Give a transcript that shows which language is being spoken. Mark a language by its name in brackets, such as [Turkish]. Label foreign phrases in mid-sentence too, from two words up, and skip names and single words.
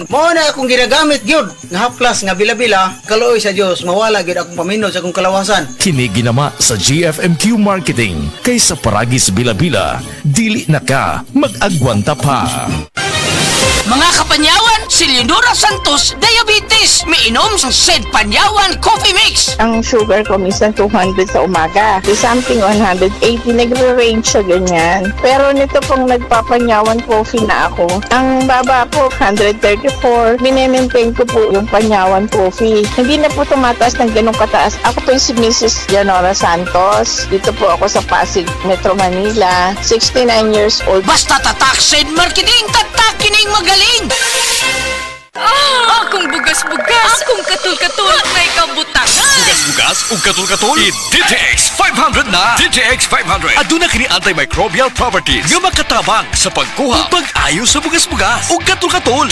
[Cebuano] Mao na akong ginagamit gyud nga haplas nga bila-bila. Kaluoy sa Dios, mawala gyud akong paminhod sa akong kalawasan. Kini ginama sa GFMQ Marketing, kay sa Paragis Bila-Bila, dili na ka mag-agwanta pa. Mga kapanyawan, si Leonora Santos, diabetes, miinom sa Sed Panyawan Coffee Mix. [Filipino] Ang sugar ko minsan 200 sa umaga, [English] to something 180, [Filipino] nagre-range sa ganyan. Pero nito pong nagpapanyawan coffee na ako, ang baba po 134, minemaintain ko po yung panyawan coffee. Hindi na po tumataas ng ganong kataas. Ako po yung si Mrs. Leonora Santos, dito po ako sa Pasig, Metro Manila, 69 years old. [Cebuano] Basta tatak Sed Marketing, tatak kining magaling! Akong bugas-bugas, akong katul-katul, may kabutangan. Bugas-bugas ug katul-katul, DTX 500 na. DTX 500 aduna kini [English] antimicrobial properties [Cebuano] nga makatabang sa pagkuha ug pag-ayo sa bugas-bugas ug katul-katul.